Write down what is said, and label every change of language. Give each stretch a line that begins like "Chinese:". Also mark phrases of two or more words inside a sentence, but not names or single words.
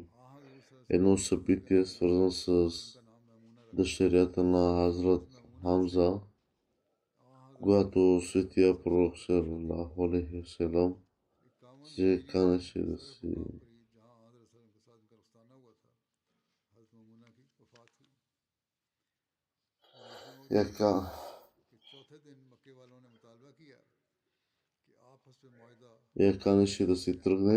Bulgarian: едно събитие, свързано с дъщерята на Хазрат Хамза, когато светия пророк
Arabic: صلى الله عليه وسلم
Bulgarian: се канеше да си я канеше да си тръгне.